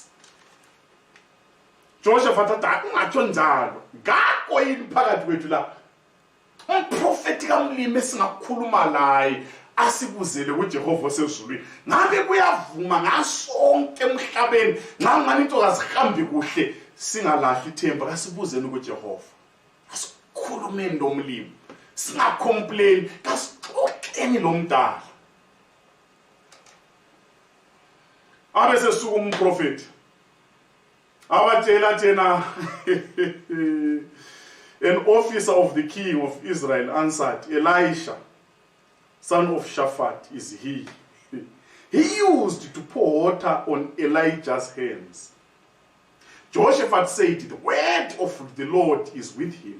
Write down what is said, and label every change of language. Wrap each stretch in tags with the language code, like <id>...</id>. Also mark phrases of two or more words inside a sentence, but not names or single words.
<nd>Jehoshaphat athi ungatsho njalo ngakho yini phakathi kwethu la umprofeti kamlimi esingakhuluma laye asibuzele kuJehova osezulwini ngabe kuyavuma ngasonke emhlabeni nxa ngani into kazihambi kuhle singalahli ithemba kasibuzeni kuJehova asikhulumeni lomlimi singacomplain kasixoxeni lomdala. Abese suku umprofeti abatshela thena</nd> <en>an officer of the king of Israel answered, Elisha, son of Shaphat, is he. He used to pour water on Elijah's hands. Jehoshaphat said, the word of the Lord is with him.</en>